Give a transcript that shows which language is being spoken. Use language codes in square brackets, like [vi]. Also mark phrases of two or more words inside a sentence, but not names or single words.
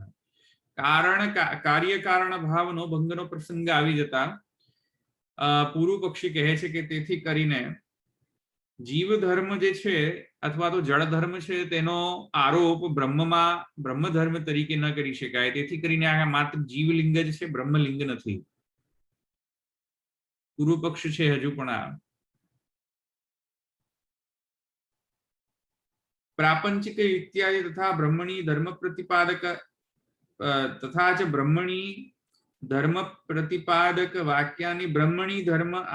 [gu] કારણ કાર્ય કારણ ભાવનો ભંગનો પ્રસંગ આવી જતા પૂર્વ પક્ષી કહે છે કે તેથી કરીને જીવ ધર્મ જે છે અથવા તો જળ ધર્મ છે તેનો આરોપ બ્રહ્મ ધર્મ તરીકે ન કરી શકાય. તેથી કરીને આ માત્ર જીવલિંગ જ છે, બ્રહ્મલિંગ નથી. પૂર્વ પક્ષ છે હજુ પણ આ. [sa] प्रापंचिक इत्यादि तथा ब्रह्मणी धर्म प्रतिपादक तथा च ब्रह्मणी धर्म प्रतिपादक वाक्यानि ब्रह्मणी धर्म